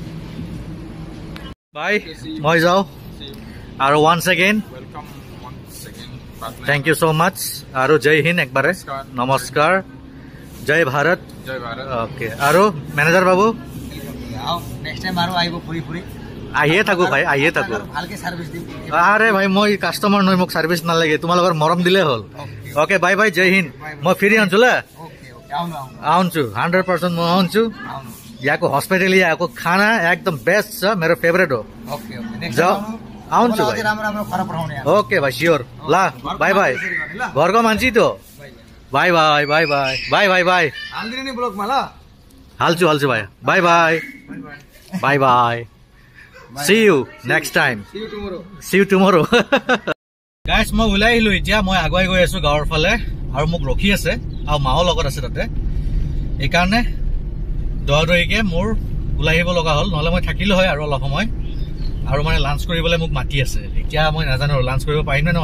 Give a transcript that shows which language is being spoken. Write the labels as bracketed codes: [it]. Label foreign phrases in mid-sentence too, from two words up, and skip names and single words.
[as] বাই মই যাওঁ আৰু [en] once again thank you so much [as] আৰু [hi] जय हिन्द [as] একবাৰে নমস্কাৰ [hi] जय भारत [as] অ'কে আৰু মেনেজাৰ বাবু [en] next time [as] আৰু আহিব ফুৰি আহিয়ে থাকো ভাই আৰে ভাই মই কাষ্টমাৰ নহয় মোক চাৰ্ভিচ নালাগে তোমালোকৰ মৰম দিলে হ'ল অ'কে বাই বাই জয় হিন্দ মই ফিৰি আনছো [ne] आउँछु 100% म आउँछु यहाँको हस्पिटल यहाँको खाना एकदम बेस्ट छ मेरो फेभरेट हो आउँछु भाइ ओके भाइ स्योर ल [en] bye bye [ne] घरको मान्छे त [en] bye bye bye bye bye bye bye [ne] हाल्छु हाल्छु भाइ [en] bye bye bye bye see you next time see you tomorrow guys [as] মই ওলাই আহিলো এতিয়া মই আগুৱাই গৈ আছো গাঁৱৰ ফালে আৰু মোক ৰখি আছে আৰু মাও লগত আছে তাতে এই কাৰণে দৌৰিকে মোৰ ওলাই আহিব লগা হ'ল নহলে মই থাকিলো হয় আৰু অলপ সময় আৰু মানে লাঞ্চ কৰিবলৈ মোক মাতি আছে এতিয়া মই নাজানো লাঞ্চ কৰিব পাৰিম নে